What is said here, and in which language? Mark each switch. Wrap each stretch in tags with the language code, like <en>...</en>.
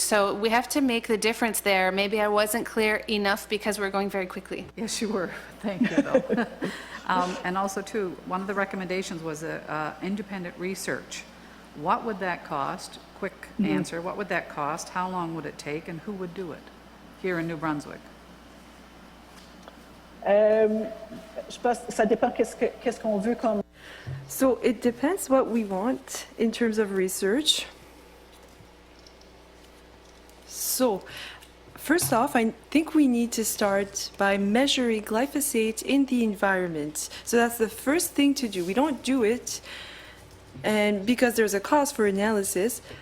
<en>So we have to make the difference there. Maybe I wasn't clear enough because we're going very quickly. Yes, you were. Thank you, though. And also, too, one of the recommendations was independent research. What would that cost? Quick answer. What would that cost? How long would it take? And who would do it here in New Brunswick?</en> <fr>Je pense ça dépend qu'est-ce qu'on veut comme.</fr> <en>So it depends what we want in terms of research. So first off, I think we need to start by measuring glyphosate in the environment. So that's the first thing to do. We don't do it, and because there's a cost for analysis.</en>